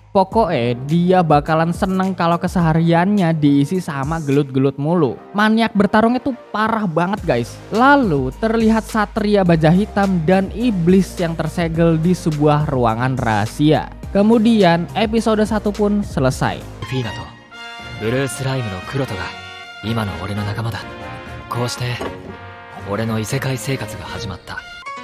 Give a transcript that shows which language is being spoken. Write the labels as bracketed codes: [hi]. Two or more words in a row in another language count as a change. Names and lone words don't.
[id] Pokoknya dia bakalan seneng kalau kesehariannya diisi sama gelut-gelut mulu. Maniak bertarung itu parah banget guys. Lalu terlihat Satria Baja Hitam dan Iblis yang tersegel di sebuah ruangan rahasia. Kemudian episode 1 pun selesai. [ja] フィーナとブルースライムのクロトが今の俺の仲間だ。こうして俺の異世界生活が始まった。